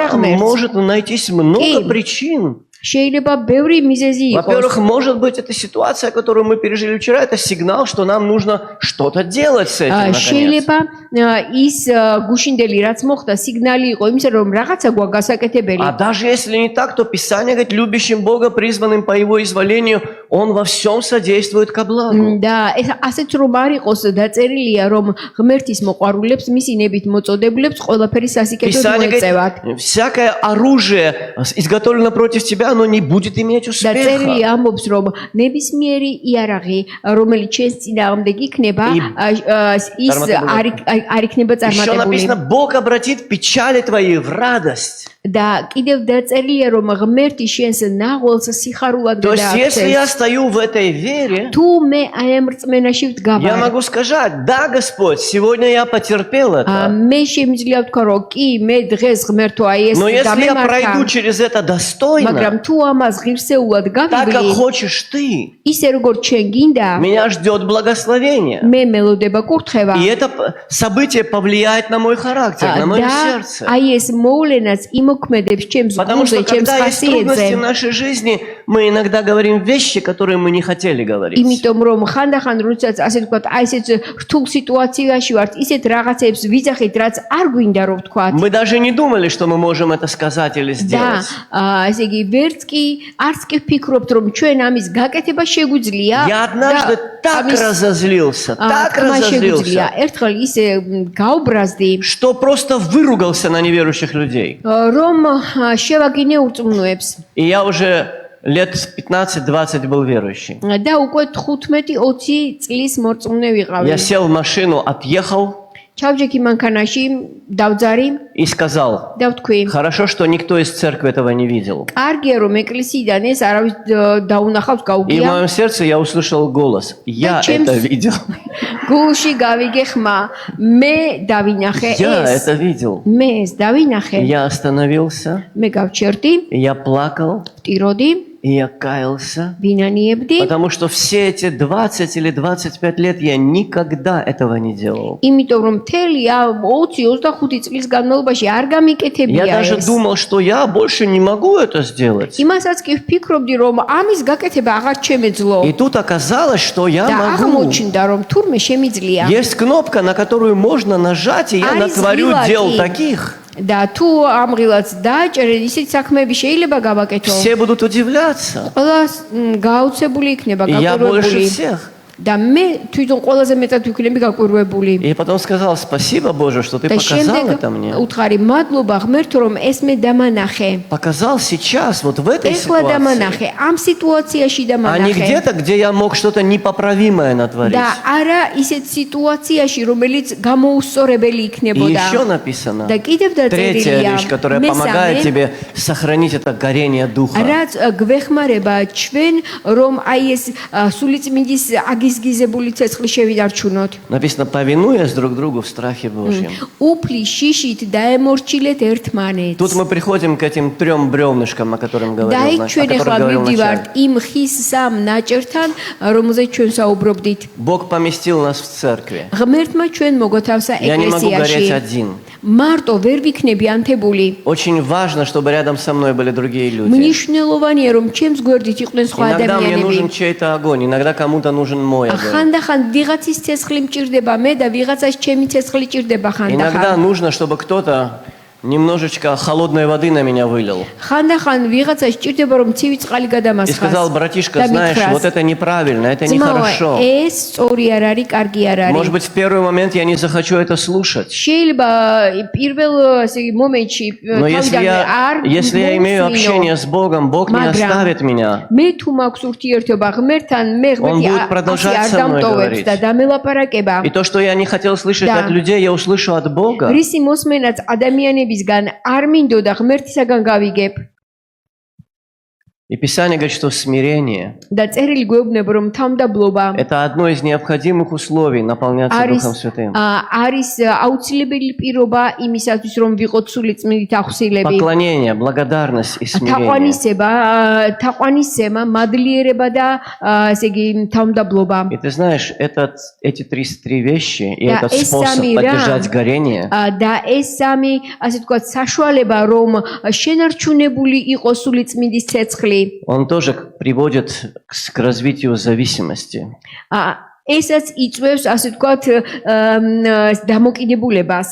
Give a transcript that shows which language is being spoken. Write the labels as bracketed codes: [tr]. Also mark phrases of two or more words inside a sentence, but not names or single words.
[ru] Да, [ka] ღმერთს. [ru] может найтись много Ким? причин. [ka] შეიძლება ბევრი მიზეზი იყოს. [ru] Во-первых, может быть, эта ситуация, которую мы пережили вчера, это сигнал, что нам нужно что-то делать с этим, наконец. [ka] შეიძლება ის გუშინდელი რაც მოხდა სიგნალი იყო იმისა რომ რაღაცა გვაქვს გასაკეთებელი. [ru] А даже если не так, то Писание говорит, любящим Бога, призванным по Его изволению, Он во всем содействует ко благу. [ka] და ეს ასეც რომ არ იყოს დაწერილია რომ ღმერთის მოყვარულებს მისი ნებით მოწოდებულებს ყველაფერი სასიკეთოდ [ru] Писание [ka] მოეწევათ. [ru] говорит, всякое оружие, изготовлено против тебя, оно не будет иметь [ka] და [ru] успеха. [ka] წერილი ამბობს რომ ნებისმიერი იარაღი რომელიც ჩვენს წინააღმდეგ იქნება ის არ იქნება [ru] Еще [ka] წარმატებული. [ru] написано, Бог обратит печали твои в радость. [ka] და კიდევ დაწერილია რომ ღმერთი შენს ნაღველს სიხარულად [ru] То есть, если я [ka] გადააქცევს. [ru] стою в этой вере, [ka] თუ მე აი ამ რწმენაში [ru] я [ka] ვდგავარ [ru] могу сказать, да, Господь, сегодня я потерпел это. [ka] მე შემიძლია ვთქვა რომ კი მე დღეს ღმერთო აი ეს [ru] Но если я [ka] გამემართა [ru] пройду через это достойно, [ka] მაგრამ თუ ამას ღირსეულად [ru] так, как [ka] გავივლი [ru] хочешь ты, [ka] ისე როგორც ჩვენ გინდა [ru] меня ждет благословение. [ka] მე მელოდება კურთხევა [ru] И это событие повлияет на мой характер, на мое [ka] და [ru] сердце. [ka] აი ეს მოვლენაც იმოქმედებს ჩემს [ru] Потому что [ka] გულზე, ჩემს [ru] когда есть трудности [ka] ხასიათზე. [ru] в нашей жизни, мы иногда говорим вещи, которые мы не хотели говорить. [ka] იმიტომ რომ ხანდახან როდესაც ასე ვთქვათ, აი ესეთ რთულ სიტუაციაში ვართ, ისეთ რაღაცებს ვიძახით, რაც არ გვინდა რომ ვთქვათ. [ru] Мы даже не думали, что мы можем это сказать или [ka] და [ru] сделать. [ka] ესე იგი ვერც კი არც კი ვფიქრობთ რომ ჩვენ ამის გაკეთება შეგვიძლია. [ru] Я однажды так разозлился, так разозлился, [ka] ერთხელ ისე გაუბრაზდი, [ru] что просто выругался на неверующих людей. [ka] რომ შევაგინე ურწმუნოებს. [ru] И я уже лет 15-20 был верующий. [ka] და უკვე 15-20 წლის მორწმუნე ვიყავი. [ru] Я сел в машину, отъехал [ka] ჩავჯექი მანქანაში, დავძარი [ru] и сказал: [ka] და ვთქვი, [ru] хорошо, что никто из церкви этого не видел. [ka] კარგია რომ ეკლესიიდან ეს არავის დაუნახავს [ru] И в [ka] გაუგია. [ru] моем сердце я услышал голос: я Зачем это видел. [ka] გულში გავიგე ხმა, მე დავინახე [ru] Я [ka] ეს. [ru] это видел. [ka] მე ეს დავინახე. [ru] Я остановился, [ka] მე გავჩერდი, [ru] я плакал, [ka] ვტიროდი, [ru] и я каялся. [ka] ვინანიებდი. [ru] Потому что все эти 20 или 25 лет я никогда этого не делал. [ka] იმიტომ რომ მთელი 20-25 წლის განმავლობაში არ [ru] Я [ka] გამიკეთებია [ru] даже [ka] ეს. [ru] думал, что я больше не могу это сделать. [ka] იმასაც კი ვფიქრობდი რომ ამის გაკეთება აღარ შემეძლო [ru] И тут оказалось, что я [ka] და [ru] могу. [ka] აღმოჩნდა რომ თურმე შემიძლია [ru] Есть кнопка, на которую можно нажать, и я Арис натворю Вилаки. дел таких. [ka] და თუ ამ ღილაც დააჭერე ისეთი საქმეები შეიძლება გავაკეთო [ru] Все будут удивляться. [ka] ყველა გაუცებული იქნება [ru] И я больше [ka] გაკვირვებული [ru] всех. [ka] და მე თვითონ ყველაზე მეტად ვიქნები გაკვირვებული [ru] И потом сказал: спасибо, Боже, что ты [ka] და [ru] показал [ka] შემდეგ [ru] это мне. [ka] უთხარი მადლობა ღმერთო რომ ეს მე დამანახე [ru] Показал сейчас, вот в этой [ka] ეხლა [ru] ситуации. [ka] დამანახე ამ სიტუაციაში [ru] А не [ka] დამანახე [ru] где-то, где я мог что-то непоправимое натворить. [ka] და არა ისეთ სიტუაციაში რომელიც გამოუსწორებელი [ru] И [ka] იქნებოდა [ru] еще написано, [ka] და კიდევ [ru] третья [ka] დაწერილია [ru] вещь, которая помогает тебе сохранить это горение духа. [ka] რაც გვეხმარება ჩვენ რომ აი ეს სულიწმინდის აგიზგიზებული ცეცხლი შევიდარჩუნოთ. [ru] Написано: повинуясь друг другу в страхе Божьем. [ka] უფლის შიშით დაემორჩილეთ ერთმანეთს. [ru] Тут мы приходим к этим 3 бревнышкам, о которых [ka] და [ru] говорил, [ka] იქ [ru] о [ka] ჩვენ ახლა [ru] которых говорил [ka] მივდივართ [ru] вначале. [ka] იმ ხის სამ ნაჭერთან, რომელზეც ჩვენ საუბრობდით. [ru] Бог поместил нас в церкви. [ka] ღმერთმა ჩვენ მოგოთავსა [ru] Я не могу гореть [ka] ეკლესიაში. [ru] один. [ka] მარტო ვერ ვიქნები ანთებული. [ru] Очень важно, чтобы рядом со мной были другие люди. [ka] მნიშვნელოვანია რომ ჩემს გვერდით იყვნენ სხვა [ru] Иногда мне нужен [ka] ადამიანები. [ru] чей-то огонь, иногда кому-то нужен мой огонь. [ka] ხანდახან ვიღაცის ცეცხლი მჭირდება მე და ვიღაცას ჩემი ცეცხლი ჭირდება [ru] Иногда [ka] ხანდახან. [ru] нужно, чтобы кто-то немножечко холодной воды на меня вылил. [ka] ხანდახან ვიღაცას ჭირდება რომ ცივი წყალი [ru] И [ka] გადამასხას. [ru] сказал: братишка, [ka] და [ru] знаешь, [ka] მითხრას, [ru] вот это неправильно, это [ka] ძმაო, [ru] нехорошо. [ka] ეს სწორი არ არის, კარგი არ არის. [ru] Может быть, в первый момент я не захочу это слушать. [ka] შეიძლება პირველ ესე იგი მომენტში [ru] Но если я имею общение с Богом, Бог не [ka] მაგრამ [ru] оставит меня. [ka] მე თუ მაქვს ურთიერთობა ღმერთთან, მე [ru] Он [ka] ღმერთი [ru] будет продолжать [ka] არ [ru] со мной [ka] დამტოვებს [ru] говорить. [ka] და დამელაპარაკება. [ru] И то, что я не хотел слышать Да. от людей, я услышу от Бога. [ka] რისი მოსმენაც ადამიანებისგან არ მინდოდა ღმერთისაგან გავიგებ. [ru] И Писание говорит, что смирение [ka] და წერილი გვეუბნება რომ თავმდაბლობა – [ru] это одно из необходимых условий наполняться [ka] არის [ru] Духом Святым. [ka] არის აუცილებელი პირობა იმისათვის რომ ვიყოთ სულიწმიდით ახსილები. [ru] Поклонение, благодарность и смирение. [ka] თაყვანისცემა, მადლიერება და ესე იგი თავმდაბლობა. [ru] И ты знаешь, эти три вещи и Да, этот и способ сами, да. поддержать горение, [ka] და ეს სამი ასე თქვა საშუალება რომ შენარჩუნებული იყოს სულიწმიდის ცეცხლი. [ru] он тоже приводит к развитию зависимости. [ka] ესაც იწვევს ასე თქვა დამოკიდებულებას.